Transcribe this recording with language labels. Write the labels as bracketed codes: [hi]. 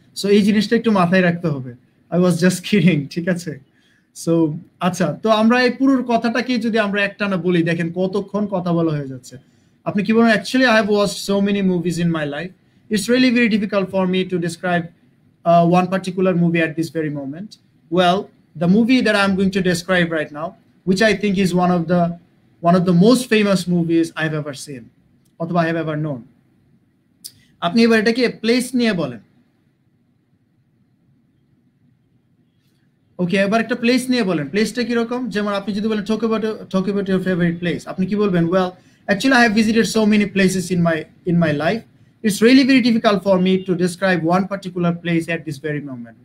[bn] So এই জিনিসটা একটু মাথায় রাখতে হবে। [en] I was just kidding, [bn] ঠিক আছে? সো আচ্ছা, তো আমরা এই পুরো কথাটাকে যদি আমরা একটানা বলি, দেখেন কতক্ষণ কথা বলা হয়ে যাচ্ছে। আপনি কি বলেন? [en] Actually I have watched so many movies in my life, it's really very difficult for me to describe one particular movie at this very moment. Well, the movie that I'm going to describe right now, which I think is one of the most famous movies I've ever seen, [bn] অথবা [en] I have ever known. [bn] আপনি এবার এটাকে place নিয়ে বলেন। ওকে, এবার একটা place নিয়ে বলেন। প্লেসটা কিরকম? যেমন আপনি যদি বলেন [en] talk about your favorite place, [bn] আপনি কি বলবেন? [en] Well, actually I have visited so many places in my life. It's really very difficult for me to describe one particular place at this very moment.